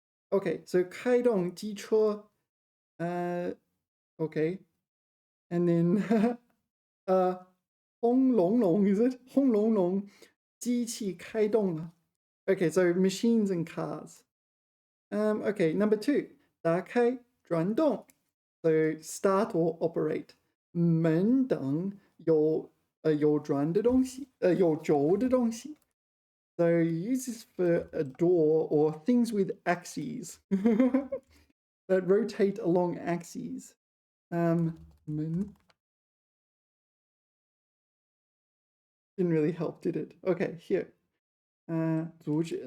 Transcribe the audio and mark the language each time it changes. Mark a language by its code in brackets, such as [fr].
[en] Okay, so [zh] 开动机车. [en] Okay. And then [zh] 轰隆隆, [en] is it? [zh] 轰隆隆, 机器开动了. [en] Okay, so machines and cars. Okay, number 2, [zh] 打开转动. [en] So start or operate. [zh] 门等有转的东西, 有轴的东西. [en] So you use this for a door or things with axes that rotate along axes. 门 didn't really help, did it? Okay, here. 阻止.